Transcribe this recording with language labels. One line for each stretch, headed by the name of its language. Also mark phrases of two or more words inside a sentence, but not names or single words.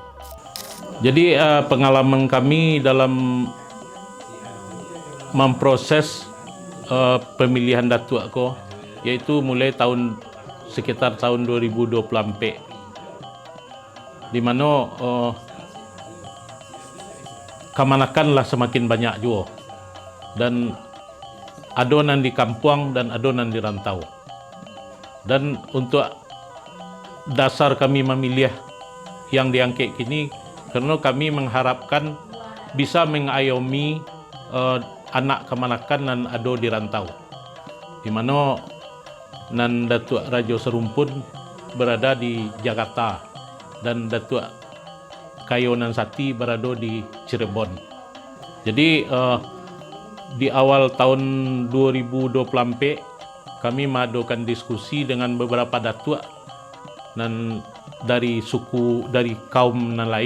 Indonesian: Jadi pengalaman kami dalam memproses pemilihan datuk ko, yaitu mulai sekitar tahun 2024, di mana kemanakanlah semakin banyak juga, dan adonan di kampung dan adonan di rantau. Dan untuk dasar kami memilih yang diangkat kini, karena kami mengharapkan bisa mengayomi anak kemanakan dan ado di rantau, di mana nan Datuk Rajo Sarumpun berada di Jakarta dan Datuk Kayonan Sati berada di Cirebon. Jadi di awal tahun 2024 kami mengadakan diskusi dengan beberapa datuk dan dari suku, dari kaum yang lain.